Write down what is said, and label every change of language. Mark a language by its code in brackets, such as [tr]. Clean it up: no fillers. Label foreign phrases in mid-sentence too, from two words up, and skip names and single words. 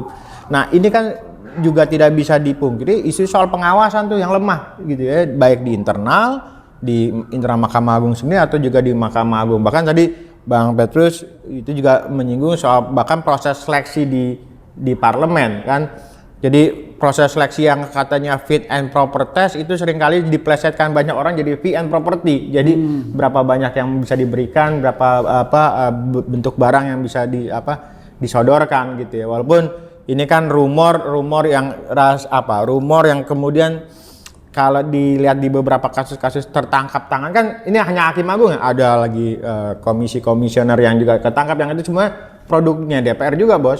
[id] Nah, ini kan juga tidak bisa dipungkiri isu soal pengawasan tuh yang lemah gitu ya, baik di internal Mahkamah Agung sendiri atau juga di Mahkamah Agung. Bahkan tadi Bang Petrus itu juga menyinggung soal bahkan proses seleksi di parlemen kan. Jadi proses seleksi yang katanya [en] fit and proper test [id] itu seringkali diplesetkan banyak orang jadi [en] fit and property. [id] Jadi berapa banyak yang bisa diberikan, berapa bentuk barang yang bisa disodorkan gitu ya. Walaupun ini kan rumor yang kemudian kalau dilihat di beberapa kasus-kasus tertangkap tangan kan ini hanya Hakim Agung ya, ada lagi komisioner yang juga ketangkap, yang itu semua produknya DPR juga, Bos.